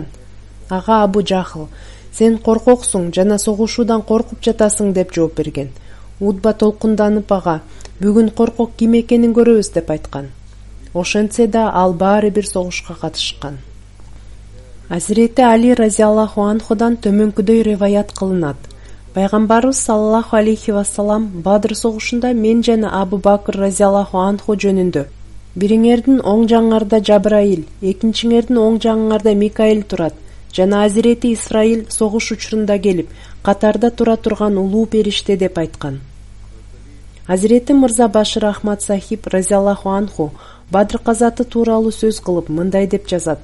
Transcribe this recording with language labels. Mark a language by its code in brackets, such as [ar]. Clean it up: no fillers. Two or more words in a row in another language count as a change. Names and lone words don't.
[ky] Ага Абу Жахл: «Сен коркоксуң жана согушуудан коркуп жатасың» деп жооп берген. Утба толкунданып ага: «Бүгүн коркок ким экенин көрөбүз» деп айткан. Ошентсе да ал баары бир согушка катышкан. Азирети Али [ar] رضي الله عنه [ky] төмөнкүдөй риваят кылынат. Пайгамбарыбыз [ar] صلى الله عليه وسلم [ky] Бадр согушунда мен жана Абу Бакр [ar] رضي الله عنه [ky] жөнүндө Бириңердин оң жаңыңарда Жабраил, экинчиңердин оң жагыңарда Микаил турат. Жана Азирети Исраил согуш учурунда келип, катарда тура турган улуу периште деп айткан. Азирети Мырза Башир Ахмад Сахиб [ar] رضي الله عنه [ky] Бадр казаты тууралуу сөз кылып мындай деп жазат.